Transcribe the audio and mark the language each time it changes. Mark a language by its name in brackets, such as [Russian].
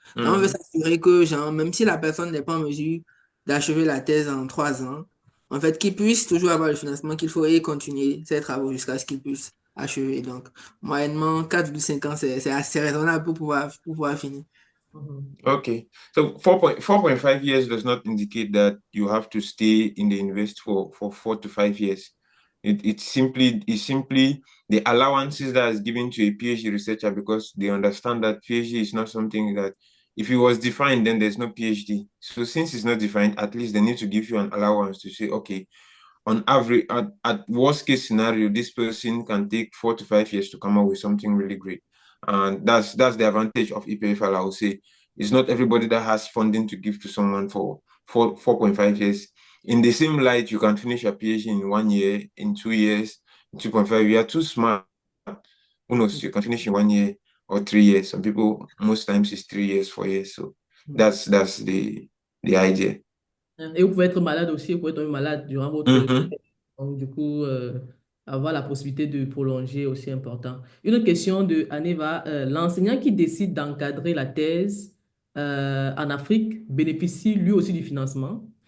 [French] Et on veut Mhm. s'assurer que, genre, même si la personne n'est pas en mesure d'achever la thèse en 3 ans, en fait, qu'il puisse toujours avoir le financement qu'il faut et continuer ses travaux jusqu'à ce qu'il puisse achever. Donc, moyennement, 4,5 ans, c'est assez raisonnable pour pouvoir finir. Mhm. [English] Okay. So 4.5 years does not indicate that you have to stay in the university for 4 to 5 years. It's simply the allowances that is given to a PhD researcher because they understand that PhD is not something that if it was defined, then there's no PhD. So since it's not defined, at least they need to give you an allowance to say, okay, on average, at worst case scenario, this person can take 4 to 5 years to come up with something really great. And that's the advantage of EPFL, I would say. It's not everybody that has funding to give to someone for 4.5 years. In the same light, you can finish your PhD in 1 year, in 2 years, in 2.5. You are too smart. Who knows? You can finish in 1 year or 3 years. Some people, most times, it's 3 years, 4 years. So that's the idea. [French] Et vous pouvez être malade aussi, vous pouvez tomber malade durant votre... Mm-hmm. Donc, du coup, avoir la possibilité de prolonger est aussi important. Une autre question de Aneva. L'enseignant qui décide d'encadrer la thèse en Afrique bénéficie lui aussi du financement.